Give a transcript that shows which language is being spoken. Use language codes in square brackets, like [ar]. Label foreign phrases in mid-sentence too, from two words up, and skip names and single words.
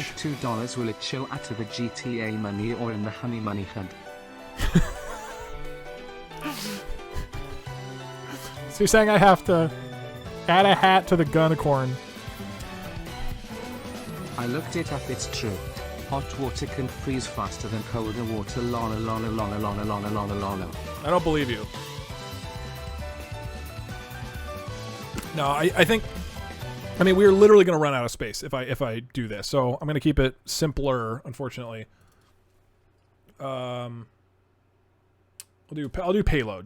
[en] donate $2, will it show out of the GTA money or in the Honey Money HUD? So you're saying I have to add a hat to the Gunnicorn? I looked it up, it's true. Hot water can freeze faster than colder water. Lana lana lana lana lana lana lana. I don't believe you. No, I think. I mean, we're literally going to run out of space if I do this. So I'm going to keep it simpler. Unfortunately, I'll do payload.